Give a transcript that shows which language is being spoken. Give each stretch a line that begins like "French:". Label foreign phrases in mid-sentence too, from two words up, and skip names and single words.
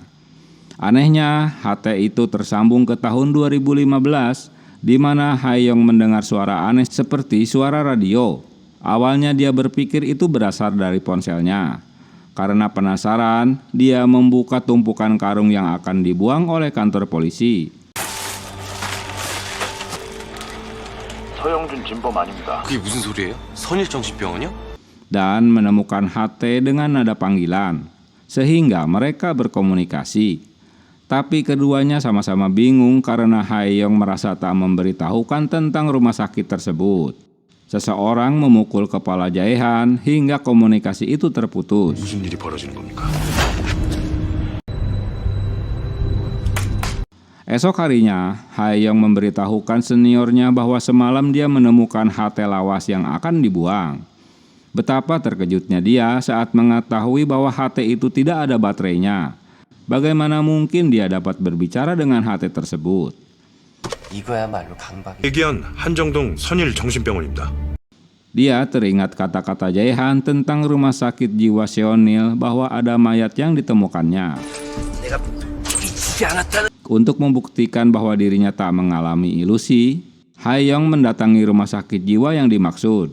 Indonesian: Anehnya, HT itu tersambung ke tahun 2015, di mana Hae-yong mendengar suara aneh seperti suara radio. Awalnya dia berpikir itu berasal dari ponselnya. Karena penasaran, dia membuka tumpukan karung yang akan dibuang oleh kantor polisi.
Korean: 서영준 진범 아닙니다. 그게 무슨 소리예요? 선일정신병원이요?
Indonesian: Dan menemukan HT dengan nada panggilan, sehingga mereka berkomunikasi. Tapi keduanya sama-sama bingung karena Hae-yong merasa tak memberitahukan tentang rumah sakit tersebut. Seseorang memukul kepala Jae-han hingga komunikasi itu terputus.
Korean: 무슨 일이 벌어지는 겁니까?
Indonesian: Esok harinya, Hae-yong memberitahukan seniornya bahwa semalam dia menemukan HT lawas yang akan dibuang. Betapa terkejutnya dia saat mengetahui bahwa HT itu tidak ada baterainya. Bagaimana mungkin dia dapat berbicara dengan HT tersebut?
Korean: 이거야말로 강박이. 얘기한 한정동 선일정신병원입니다.
Indonesian: Dia teringat kata-kata Jae-han tentang rumah sakit jiwa Seonil bahwa ada mayat yang ditemukannya. Untuk membuktikan bahwa dirinya tak mengalami ilusi, Hae-yong mendatangi rumah sakit jiwa yang dimaksud.